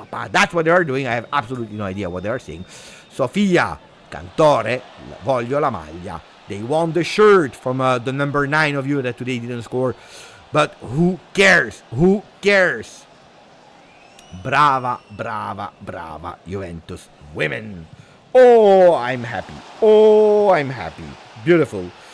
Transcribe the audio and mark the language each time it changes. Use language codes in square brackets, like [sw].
[en] That's what they are doing. I have absolutely no idea what they are saying. [it] Sofia Cantore, voglio la maglia. [en] They want the shirt from the number 9 of you that today didn't score. But who cares? Who cares? Brava, brava, brava Juventus women. Oh, I'm happy. Oh, I'm happy. Beautiful.